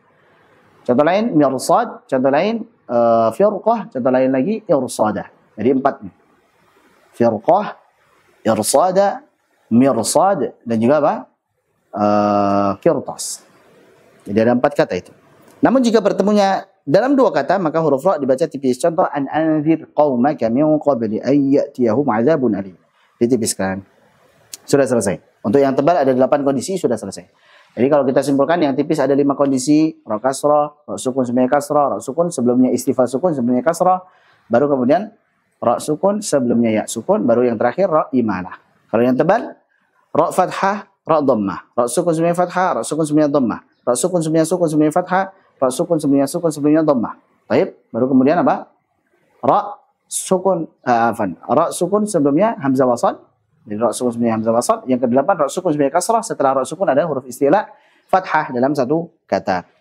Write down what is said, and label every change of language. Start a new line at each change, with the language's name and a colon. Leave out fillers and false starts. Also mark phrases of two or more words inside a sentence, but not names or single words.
Indonesian: Contoh lain mirsad, contoh lain firqah, contoh lain lagi irsada. Jadi 4 nih. Firqah, irsada, mirsad, dan juga apa? Qirtas. Jadi ada 4 kata itu. Namun jika bertemunya dalam 2 kata, maka huruf ra dibaca tipis.
Arabic: Contoh أن أنذر قومك من قبل أن يأتيهم عذاب أليم.
Indonesian: Ditipiskan. Sudah selesai. Untuk yang tebal ada 8 kondisi, sudah selesai. Jadi kalau kita simpulkan yang tipis ada 5 kondisi, ra kasrah, ra sukun sebelumnya kasrah, ra sukun sebelumnya istifal sukun sebelumnya kasrah, baru kemudian ra sukun sebelumnya ya sukun, baru yang terakhir ra imalah. Kalau yang tebal, ra fathah, ra dhammah, ra sukun sebelumnya fathah, ra sukun sebelumnya dhammah, ra sukun sebelumnya fathah, ra sukun sebelumnya dhammah. Baik, baru kemudian apa? Ra sukun ra sukun sebelumnya hamzah wasal. Jadi ra sukun sebelumnya hamzah wasal. Yang kedelapan ra sukun sebelumnya kasrah, setelah ra sukun ada huruf isti'la fathah dalam satu kata.